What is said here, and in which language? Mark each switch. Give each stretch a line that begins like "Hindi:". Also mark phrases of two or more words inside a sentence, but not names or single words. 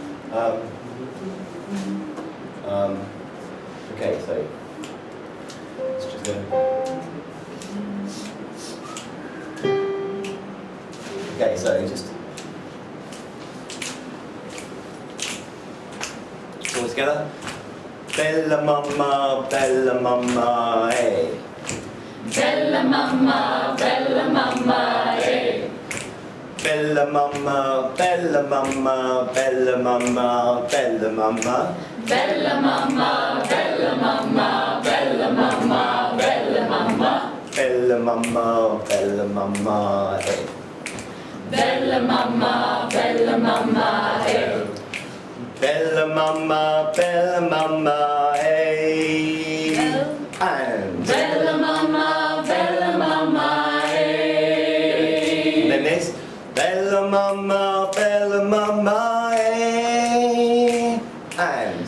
English: Okay, so let's just go. Okay, so just all together.
Italian: Bella mama, hey. Bella mama, hey. Bella mama, bella mama, bella mama, bella mama. Bella mama, bella mama, bella mama, bella mama. Bella mama, bella mama, hey. Bella mama, hey. Bella mama, hey.
English: And
Italian: Bella mama, hey.
English: then this.
Italian: Bella Mama,
English: eh. And